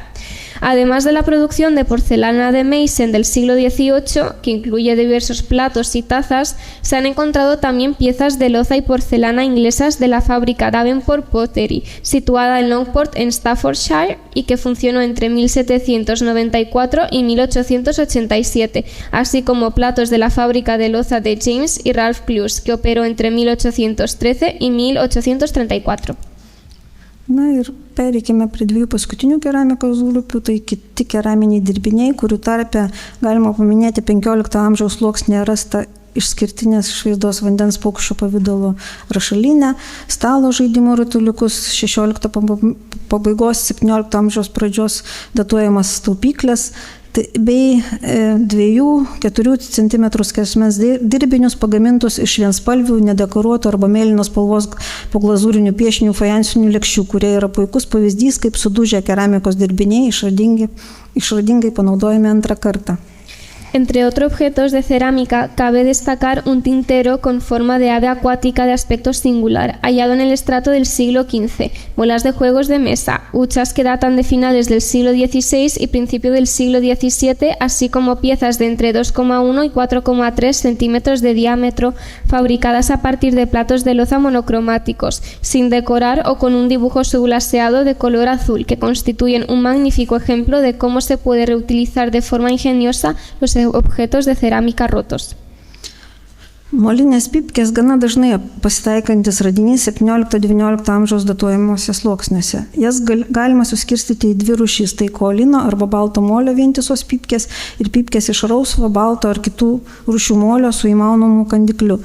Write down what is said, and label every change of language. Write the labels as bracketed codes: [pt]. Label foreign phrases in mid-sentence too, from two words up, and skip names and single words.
[es] Además de la producción de porcelana de Meissen del siglo XVIII, que incluye diversos platos y tazas, se han encontrado también piezas de loza y porcelana inglesas de la fábrica Davenport Pottery, situada en Longport, en Staffordshire, y que funcionó entre 1794 y 1887, así como platos de la fábrica de loza de James y Ralph Clues, que operó entre 1813 y 1834. [lt] Na ir pereikime prie dviejų paskutinių keramikos grupių, tai kiti keraminiai dirbiniai, kurių tarpe galima paminėti 15 amžiaus sluoksnėje rastą išskirtinės išvaizdos vandens paukščio pavidalo rašalinę, stalo žaidimų rutuliukus, 16 pabaigos 17 amžiaus pradžios datuojamas taupyklės, bei 2-4 cm skersmens dirbinius pagamintus iš vienspalvių, nedekoruotų arba mėlynos spalvos poglazūrinių piešinių fajansinių lėkščių, kurie yra puikus pavyzdys, kaip sudužę keramikos dirbiniai išradingai panaudojami antrą kartą. [es] Entre otros objetos de cerámica, cabe destacar un tintero con forma de ave acuática de aspecto singular, hallado en el estrato del siglo XV, bolas de juegos de mesa, huchas que datan de finales del siglo XVI y principio del siglo XVII, así como piezas de entre 2,1 y 4,3 centímetros de diámetro, fabricadas a partir de platos de loza monocromáticos, sin decorar o con un dibujo subglaseado de color azul, que constituyen un magnífico ejemplo de cómo se puede reutilizar de forma ingeniosa los objetos de cerámica rotos. [lt] Molinės pypkės gana dažnai pasitaikantis radinys 17-19 amžiaus datuojamuose sluoksniuose. Jas galima suskirstyti į dvi rūšis, tai kaolino arba balto molio vientisos pypkės ir pypkės iš rausvo, balto ar kitų rūšių molio su įmaunamu kandikliu.